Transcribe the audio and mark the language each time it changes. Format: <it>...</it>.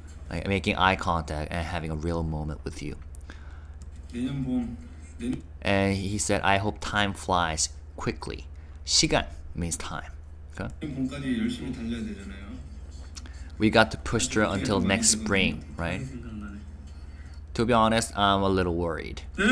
<en>Like making eye contact and having a real moment with you.</en> <ko>내년 봄</ko> <en>And he said, I hope time flies quickly. 시간 means time. Okay?</en> <ko>내년 봄까지 열심히 달려야 되잖아요.</ko> <en>We got to push through until next spring, right?</en> <ko>생각나네.</ko> <en>To be honest, I'm a little worried.</en>